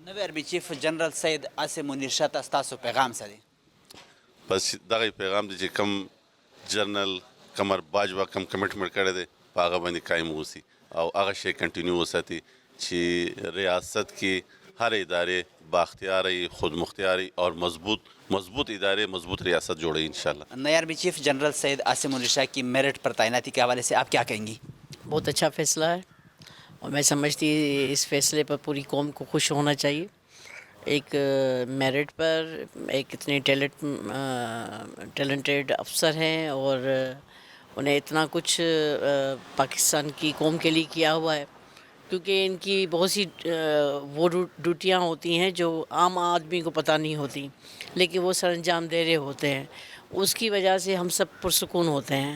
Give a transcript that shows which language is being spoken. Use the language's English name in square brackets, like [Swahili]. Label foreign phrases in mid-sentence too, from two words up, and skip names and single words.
[Pashto] نوی آرمی چیف جنرل سید عاصم منیر شاه ته ستاسو پیغام څه دی؟ بس دغه پیغام دی چې کم جنرل قمر باجوه کم کمټمنټ کړی دی په هغه باندې قایم اوسي او هغه شی کنټینیو وساتي چې ریاست کې هر ادارې بااختیاري، [Urdu] خود مختاری اور مضبوط ادارے، مضبوط ریاست جوڑے انشاءاللہ. نئی آرمی چیف جنرل سید عاصم منیر شاہ کی میرٹ پر تعیناتی کے حوالے سے آپ کیا کہیں گی؟ بہت اچھا فیصلہ ہے اور میں سمجھتی اس فیصلے پر پوری قوم کو خوش ہونا چاہیے۔ ایک میرٹ پر ایک اتنے ٹیلنٹڈ افسر ہیں اور انہیں اتنا کچھ پاکستان کی قوم کے لیے کیا ہوا ہے، کیونکہ ان کی بہت سی وہ ڈیوٹیاں ہوتی ہیں جو عام آدمی کو پتہ نہیں ہوتی، لیکن وہ سر انجام دے رہے ہوتے ہیں، اس کی وجہ سے ہم سب پرسکون ہوتے ہیں۔